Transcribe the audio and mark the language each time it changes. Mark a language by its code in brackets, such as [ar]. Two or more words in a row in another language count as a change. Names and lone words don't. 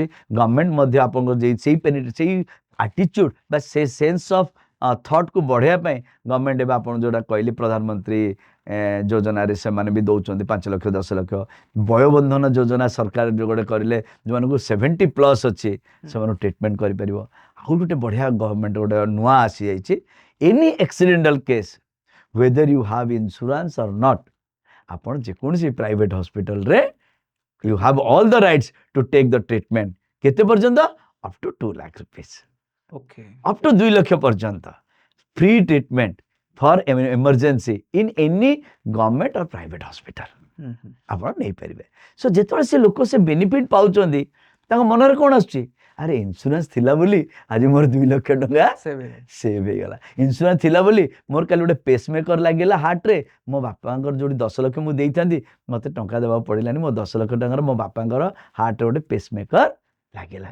[or] ଗଭର୍ଣ୍ଣମେଣ୍ଟ ମଧ୍ୟ ଆପଣଙ୍କର ସେଇ ଆଟିଚ୍ୟୁଡ୍ ବା ସେ [en] sense of thought-ku [or] ବଢ଼ାଇବା ପାଇଁ ଗଭର୍ଣ୍ଣମେଣ୍ଟ ଏବେ ଆପଣ ଯେଉଁଟା କହିଲେ ପ୍ରଧାନମନ୍ତ୍ରୀ ଯୋଜନାରେ ସେମାନେ ବି ଦେଉଛନ୍ତି 5 ଲକ୍ଷ 10 ଲକ୍ଷ। ବୟୋବନ୍ଧନ ଯୋଜନା ସରକାର ଗୋଟେ କରିଲେ, ଯେଉଁମାନଙ୍କୁ 70+ ଅଛି ସେମାନଙ୍କୁ ଟ୍ରିଟମେଣ୍ଟ କରିପାରିବ। ଆଉ ଗୋଟେ ବଢ଼ିଆ ଗଭର୍ଣ୍ଣମେଣ୍ଟ ଗୋଟେ ନୂଆ ଆସିଯାଇଛି, [en] any accidental case whether you have insurance or not, [or] ଆପଣ ଯେକୌଣସି [en] private hospital-re you have all the rights to take the treatment। [or] କେତେ ପର୍ଯ୍ୟନ୍ତ? [en] up to 2 lakh rupees, up to 2 [or] ଲକ୍ଷ ପର୍ଯ୍ୟନ୍ତ [en] free treatment for emergency in any government or private hospital [or] ଆପଣ ନେଇପାରିବେ। ସୋ ଯେତେବେଳେ ସେ ଲୋକ ସେ ବେନିଫିଟ୍ ପାଉଛନ୍ତି, ତାଙ୍କ ମନରେ କ'ଣ ଆସୁଛି? ଆରେ ଇନ୍ସୁରାନ୍ସ ଥିଲା ବୋଲି ଆଜି ମୋର 2 ଲକ୍ଷ ଟଙ୍କା ସେଭ୍ ହେଇଗଲା। ଇନ୍ସୁରାନ୍ସ ଥିଲା ବୋଲି ମୋର କାଲି ଗୋଟେ ପେସ୍ମେକର ଲାଗିଲା ହାର୍ଟରେ, ମୋ ବାପାଙ୍କର ଯୋଉଠି 10 ଲକ୍ଷ ମୁଁ ଦେଇଥାନ୍ତି, ମୋତେ ଟଙ୍କା ଦେବାକୁ ପଡ଼ିଲାନି, ମୋ 10 ଲକ୍ଷ ଟଙ୍କାର ମୋ ବାପାଙ୍କର ହାର୍ଟରେ ଗୋଟେ ପେସ୍ମେକର ଲାଗିଲା।